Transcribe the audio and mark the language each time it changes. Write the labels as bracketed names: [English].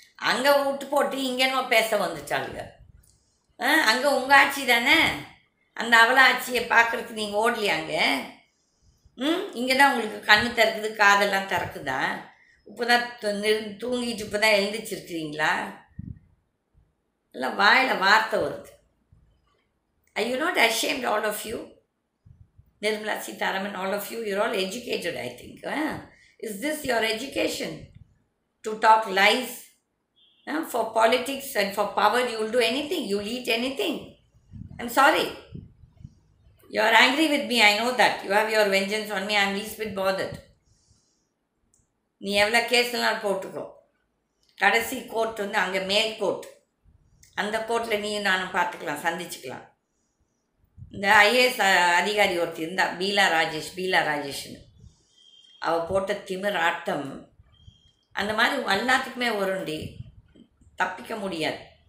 [Tamil] அங்கே விட்டு போட்டு இங்கே என்னமோ பேச வந்துட்டாளுங்க. அங்கே உங்கள் ஆட்சி தானே, அந்த அவள ஆட்சியை பார்க்குறதுக்கு நீங்கள் ஓடலையாங்க? இங்கே தான் உங்களுக்கு கண்ணு திறக்குது, காதெல்லாம் திறக்குதா? இப்போ தான் தூங்கிட்டு இப்போ தான் எழுந்திரிச்சிருக்கிறீங்களா? எல்லாம் வாயில் வார்த்தை வருது. [English] Are you not ashamed, all of you? Nirmala Sitharaman, all of you, you're all educated, I think. Is this your education? To talk lies? For politics and for power, you will do anything. You will eat anything. I'm sorry. You are angry with me, I know that. You have your vengeance on me, I'm least bit bothered. [Tamil] நீ எவ்வளோ கேஸ்லாம் போட்டுக்கோ. கடைசி court வந்து அங்கே மேல் court, அந்த கோர்ட்டில் நீ நானும் பார்த்துக்கலாம், சந்திச்சுக்கலாம். இந்த ஐஏஎஸ் அதிகாரி ஒருத்தர் இருந்தா, பீலா ராஜேஷ்னு, அவள் போட்ட திமிர் ஆட்டம் அந்த மாதிரி எல்லாத்துக்குமே வருண்டி, தப்பிக்க முடியாது.